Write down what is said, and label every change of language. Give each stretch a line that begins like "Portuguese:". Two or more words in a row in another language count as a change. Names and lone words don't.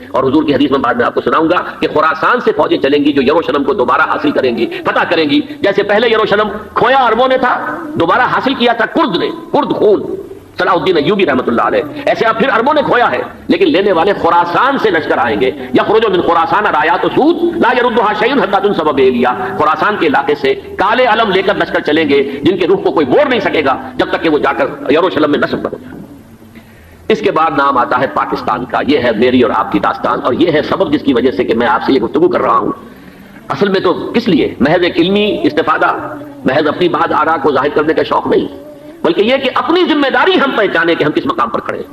Urdu: اور حضور کی حدیث میں بعد میں آپ کو سناؤں گا کہ خراسان سے فوجیں چلیں گی جو یروشلم کو دوبارہ حاصل کریں گی، فتح کریں گی. جیسے پہلے یروشلم کھویا عربوں نے تھا، دوبارہ حاصل کیا تھا کرد نے، کرد خون صلاح الدین ایوبی
Arabic: رحمۃ اللہ علیہ،
Urdu: ایسے اب پھر عربوں نے کھویا ہے، لیکن لینے والے خراسان سے لشکر آئیں گے.
Arabic: یخرج من خراسان رایات و سود لا یردها شیء حتی تنصب بإیلیا.
Urdu: خراسان کے علاقے سے کالے علم لے کر لشکر چلیں گے جن کے روح کو کوئی موڑ نہیں سکے گا جب تک کہ وہ جا کر یروشلم میں نصب نہ ہو جائے. اس کے بعد نام آتا ہے پاکستان کا. یہ ہے میری اور آپ کی داستان، اور یہ ہے سبب جس کی وجہ سے کہ میں آپ سے یہ گفتگو کر رہا ہوں. اصل میں تو کس لیے؟ محض ایک علمی استفادہ، محض اپنی بات آراء کو ظاہر کرنے کا شوق نہیں، بلکہ یہ کہ اپنی ذمہ داری ہم پہچانے کہ ہم کس مقام پر کھڑے ہیں.